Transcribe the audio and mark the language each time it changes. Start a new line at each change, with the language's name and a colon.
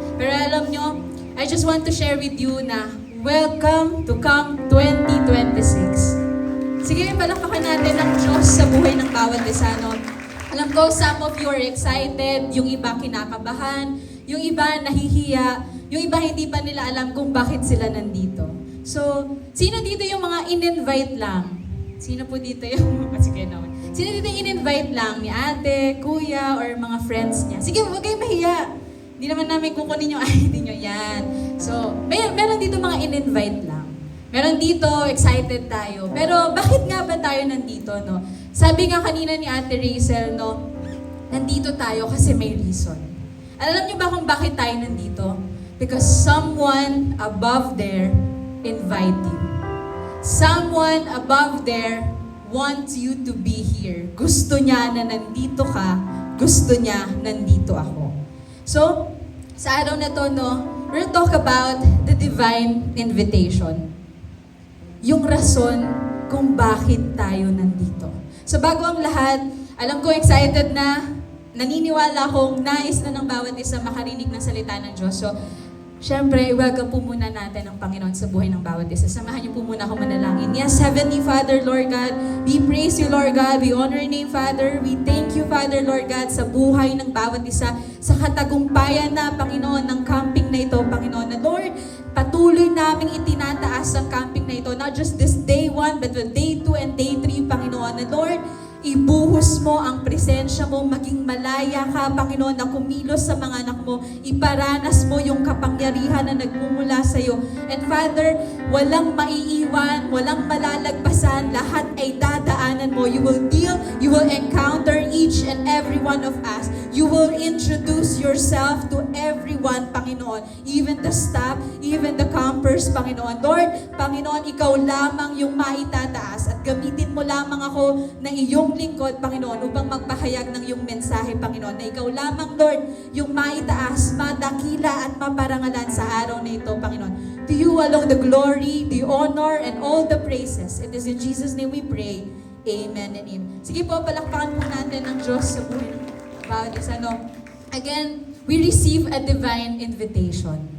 Filipino: Pero alam nyo,
English: I just want to share with you na welcome to Camp 2026.
Filipino: Sige, palakpakan natin ang Diyos sa buhay ng bawat isa, no? Alam ko,
English: some of you are excited,
Filipino: yung iba kinakabahan, yung iba nahihiya, yung iba hindi pa nila alam kung bakit sila nandito. So, sino dito yung mga in-invite lang? Sino po dito yung... Sige naman. Sino dito yung in-invite lang? Ni ate, kuya, or mga friends niya? Sige, huwag kayong mahiya. Hindi naman namin kukunin yung ID nyo. Yan. So, meron dito mga in-invite lang. Meron dito, excited tayo. Pero bakit nga ba tayo nandito, no? Sabi nga kanina ni Ate Rachel, no? Nandito tayo kasi may reason. Alam niyo ba kung bakit tayo nandito?
English: Because someone above there invite you. Someone above there wants you to be here.
Filipino: Gusto niya na nandito ka. Gusto niya nandito ako. So, sa araw na to, no?
English: We'll talk about the divine invitation.
Filipino: Yung rason kung bakit tayo nandito. So bago ang lahat, alam ko excited na, naniniwala akong nais na ng bawat isa makarinig ng salita ng Diyos. So, syempre, welcome po muna natin ang Panginoon sa buhay ng bawat isa. Samahan niyo po muna ako manalangin.
English: Yes, Heavenly Father, Lord God, we praise you, Lord God. We honor your name, Father. We thank you, Father, Lord God,
Filipino: sa buhay ng bawat isa, sa katagumpayan na, Panginoon, ng camping na ito, Panginoon.
English: Na, Lord,
Filipino: patuloy naming itinataas ang camping na ito,
English: not just this day 1, but the day 2 and day 3, Panginoon.
Filipino: Na, Lord, ibuhos mo ang presensya mo, maging malaya ka, Panginoon, na kumilos sa mga anak mo, iparanas mo yung kapangyarihan na nagmumula sa iyo. And Father, walang maiiwan, walang malalagpasan, lahat ay dadaanan mo.
English: You will deal, you will encounter each and every one of us. You will introduce yourself to everyone, Panginoon, even the staff, even the campers, Panginoon.
Filipino: Lord, Panginoon, ikaw lamang yung maitataas at gamitin mo lamang ako na iyong lingkod, Panginoon, upang magpahayag ng iyong mensahe, Panginoon, na ikaw lamang, Lord, yung maitaas, madakila at maparangalan sa araw na ito, Panginoon.
English: To you alone the glory, the honor, and all the praises. It is in Jesus' name we pray. Amen and amen.
Filipino: Sige po, palakpakan po natin ng Diyos sa buhay ng bawat isa, no?
English: Again, we receive a divine invitation.